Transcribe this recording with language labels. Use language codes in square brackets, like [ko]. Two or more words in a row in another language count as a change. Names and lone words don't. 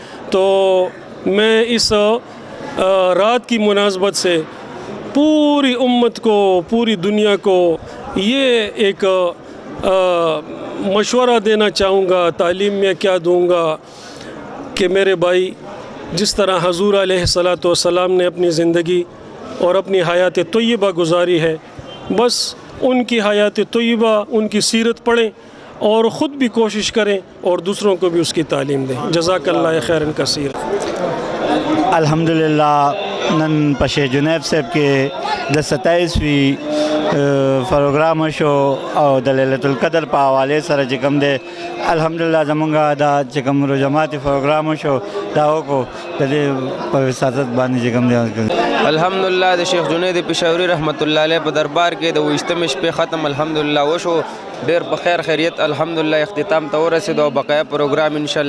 [ur] تو میں اس رات کی مناسبت سے پوری امت کو، پوری دنیا کو یہ ایک مشورہ دینا چاہوں گا، تعلیم میں کیا دوں گا کہ میرے بھائی، جس طرح حضور علیہ الصلاۃ والسلام نے اپنی زندگی اور اپنی حیات طیبہ گزاری ہے، بس ان کی حیات طیبہ، ان کی سیرت پڑھیں اور خود بھی کوشش کریں اور دوسروں کو بھی اس کی تعلیم دیں۔ [ar] جزاک اللہ خیرن کثیر۔ [ps] الحمدللہ نن پشے جنیب صاحب کے 27ویں پروگرام شو او د لیلۃ القدر په حوالې سره چې کوم دی الحمدلله زمونږ دا چې کوم رجماتي پروګرام شو دا وکړو د دې په وساطت باندې چې کوم دی الحمدلله د شیخ جنید پشوری رحمت الله علیه په دربار کې د 28 شپې ختم الحمدلله وشو، ډیر په خیر خیریت الحمدلله اختتام ته ورسېدو، او بقایا پروګرام انشاءالله کیږي۔